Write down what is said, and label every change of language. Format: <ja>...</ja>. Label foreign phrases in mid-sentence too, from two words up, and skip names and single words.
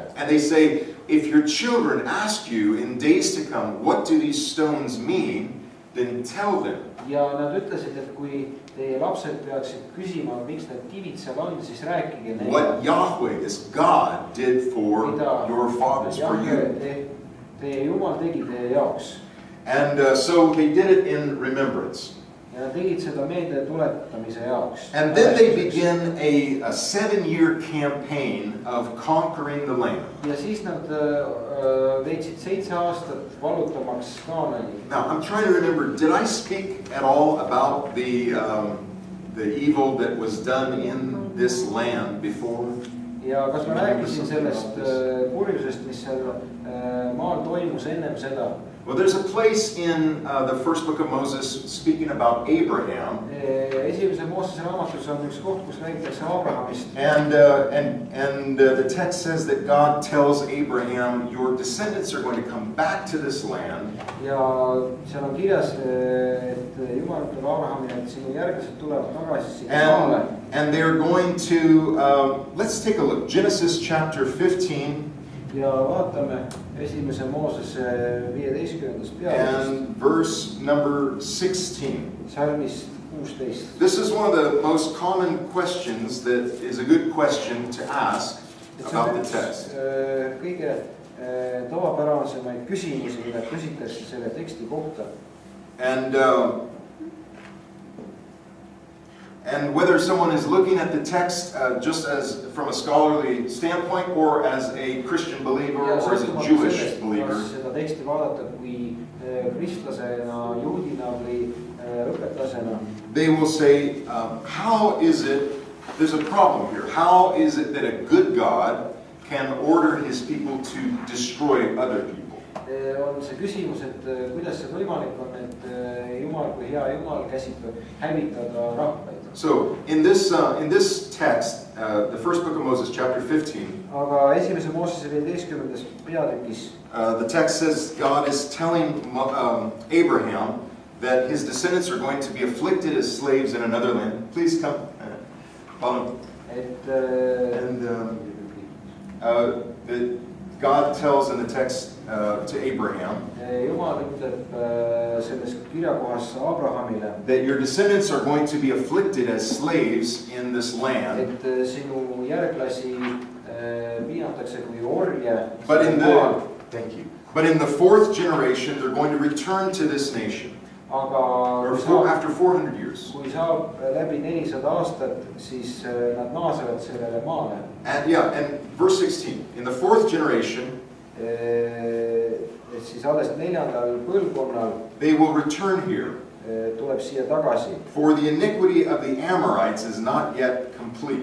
<en>And they say, if your children ask you in days to come, what do these stones mean, then tell them.</en> <et>Ja nad ütlesid, et kui teie lapsed peaksid küsima, miks need kivid seal on, siis rääkige neile.</et> <en>What Yahweh, this God, did for your fathers, for you.</en> <et>Teie Jumal tegi teie jaoks.</et> <en>And so they did it in remembrance.</en> <et>Ja nad tegid seda meelde tuletamise jaoks.</et> <en>And then they begin a 7-year campaign of conquering the land.</en> <et>Ja siis nad veetsid 7 aastat vallutamaks Kaanani.</et> <en>Now I'm trying to remember, did I speak at all about the evil that was done in this land before?</en> <et>Ja kas ma rääkisin sellest kurjusest, mis seal maal toimus ennem seda?</et> <en>Well, there's a place in the first book of Moses speaking about Abraham.</en> <et>Esimese Moosese raamatus on üks koht, kus räägitakse Abrahamist.</et> <en>And the text says that God tells Abraham, your descendants are going to come back to this land.</en> <et>Ja seal on kirjas, et Jumal ütleb Abrahamile, et sinu järglased tulevad tagasi sinna maale.</et> <en>And they're going to, let's take a look, Genesis chapter 15.</en> <et>Ja vaatame esimese Moosese 15. peatükist.</et> <en>And verse number 16.</en> <et>Salmist 16.</et> <en>This is one of the most common questions that is a good question to ask about the text.</en> <et>Kõige tavapärasemaid küsimusi, mida küsitakse selle teksti kohta.</et> <en>And whether someone is looking at the text just as from a scholarly standpoint or as a Christian believer or as a Jewish believer.</en> <et>Seda teksti vaadata kui kristlasena, juudina või õpetlasena.</et> <en>They will say, how is it, there's a problem here. How is it that a good God can order his people to destroy other people?</en> <et>On see küsimus, et kuidas see võimalik on, et Jumal kui hea Jumal käsitleb hävitada rahvaid.</et> <en>So in this text, the first book of Moses, chapter 15.</en> <et>Aga esimese Moosese 15. peatükis.</et> <en>The text says God is telling Abraham that his descendants are going to be afflicted as slaves in another land. Please come. Follow. God tells in the text to Abraham</en> <et>Jumal ütleb selles kirjakohas Abrahamile,</et> <en>that your descendants are going to be afflicted as slaves in this land.</en> <et>Et sinu järglasi piinatakse kui orje.</et> <en>But in the 4th generation they're going to return to this nation. After 400 years.</en> <et>Kui saab läbi 400 aastat, siis nad naasevad sellele maale.</et> <en>And verse 16, in the 4th generation,</en> <et>siis alles 4. põlvkonnal</et> <en>they will return here.</en> <et>Tuleb siia tagasi.</et> <en>For the iniquity of the Amorites is not yet complete.</en>